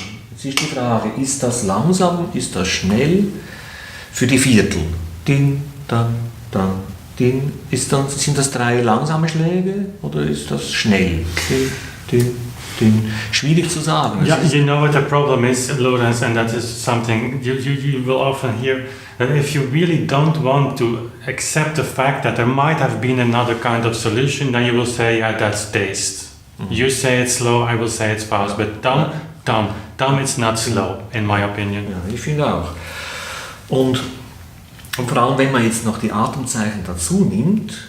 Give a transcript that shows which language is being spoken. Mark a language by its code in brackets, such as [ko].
[de] Jetzt ist die Frage, ist das langsam, ist das schnell? Für die Viertel. Din, dan, din. Sind das 3 langsame Schläge oder ist das schnell? Din, din, din. Schwierig zu sagen. [en] Yeah, you know what the problem is, Lorenz, and that is something you will often hear, that if you really don't want to accept the fact that there might have been another kind of solution, then you will say, yeah, that's taste. You say it's slow, I will say it's fast, but dumb, it's not slow, in my opinion. [de] Ja, ich finde auch. Und vor allem, wenn man jetzt noch die Atemzeichen dazu nimmt,